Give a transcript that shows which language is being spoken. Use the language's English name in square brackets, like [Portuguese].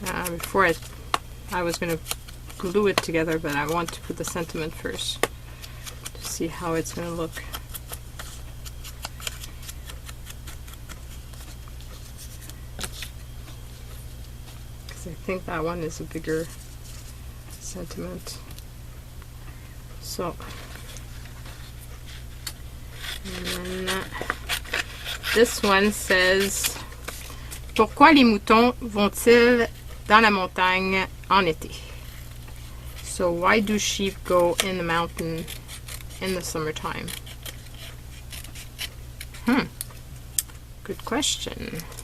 [English] Before I was going to glue it together, but I want to put the sentiment first to see how it's going to look. Because I think that one is a bigger sentiment. So, and then this one says, [French] pourquoi les moutons vont-ils dans la montagne en été? [English] So why do sheep go in the mountain in the summertime? Good question.